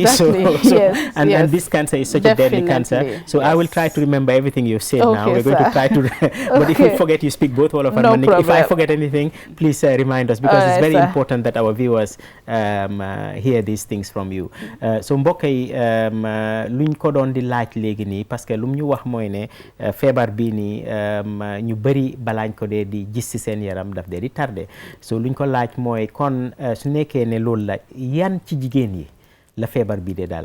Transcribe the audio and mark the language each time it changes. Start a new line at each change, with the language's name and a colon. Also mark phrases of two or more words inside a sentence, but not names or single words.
English: Exactly. And this cancer is such a deadly cancer. So I will try to remember everything you've said now. We're going to try to. But if you forget, you speak both all of us. If I forget anything, please remind us, because it's very important that our viewers hear these things from you.
Wolof: So mbokk yi luñ ko doon di laaj léegi nii
French: parce que
Wolof: lu ñu wax mooy ne feebar bii nii ñu bëri balaañ ko dee di gis ci seen yaram daf dee di tardé. So luñ ko laaj mooy kon su nekkee ne loolu la yan ci jigéen yi la feebar bi dee daal.